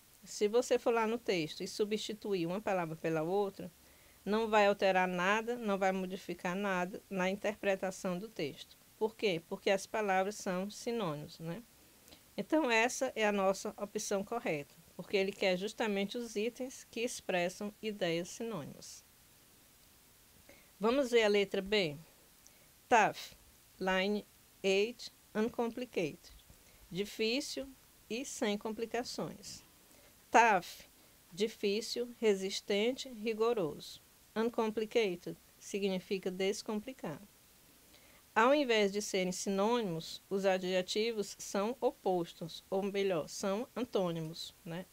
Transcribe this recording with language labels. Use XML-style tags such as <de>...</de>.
<pt>Se você for lá no texto e substituir uma palavra pela outra, não vai alterar nada, não vai modificar nada na interpretação do texto. Por quê? Porque as palavras são sinônimos, né? Então, essa é a nossa opção correta, porque ele quer justamente os itens que expressam ideias sinônimas. Vamos ver a letra B.</pt> <en>Tough, line 8, uncomplicated.</en> <pt>Difícil e sem complicações. Tough, difícil, resistente, rigoroso. Uncomplicated significa descomplicado. Ao invés de serem sinônimos, os adjetivos são opostos, ou melhor, são antônimos, né?</pt>